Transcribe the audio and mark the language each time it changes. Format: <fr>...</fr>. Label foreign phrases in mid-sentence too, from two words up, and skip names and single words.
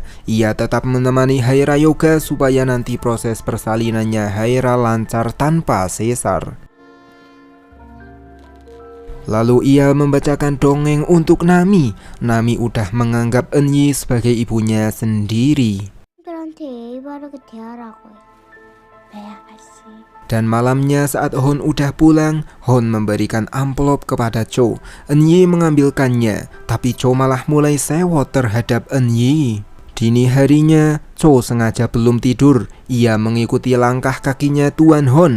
<id>Ia tetap menemani Haira yoga supaya nanti proses persalinannya Haira lancar tanpa sesar. Lalu ia membacakan dongeng untuk Nami. Nami udah menganggap Eunyi sebagai ibunya sendiri.</id> <ko>들한테 예의 바르게 대하라고요. 네, 아가씨.</ko> <id>Dan malamnya saat Hon udah pulang, Hon memberikan amplop kepada Cho. Eunyi mengambilkannya, tapi Cho malah mulai sewot terhadap Eunyi. Dini harinya, Cho sengaja belum tidur. Ia mengikuti langkah kakinya Tuan Hon.</id>